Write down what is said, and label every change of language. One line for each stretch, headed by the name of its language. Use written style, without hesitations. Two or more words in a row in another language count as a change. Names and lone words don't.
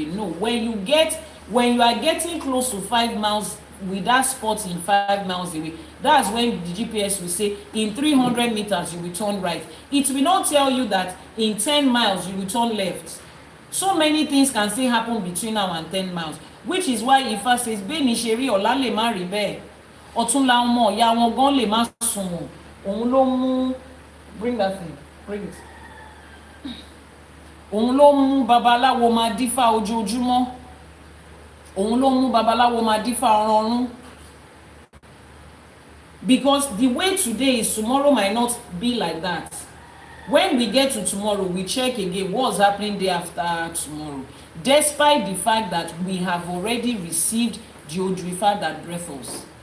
English: No, when you are getting close to 5 miles with that spot in 5 miles away, that's when the GPS will say in 300 meters you will turn right. It will not tell you that in 10 miles you will turn left. So many things can still happen between now and 10 miles, which is why Ifa says
Yoruba: beni sheri ola le ma ri be otun la mo ya won gan le ma sun ohun lo mu
English: bring that thing bring it
Yoruba: ohun lo mu babalawo ma difa ojoojúmọ́ ohun lo mu babalawo ma difa orun.
English: Because the way today is, tomorrow might not be like that. When we get to tomorrow, we check again what's happening day after tomorrow. Despite the fact that we have already received the Odrifa that breathes us.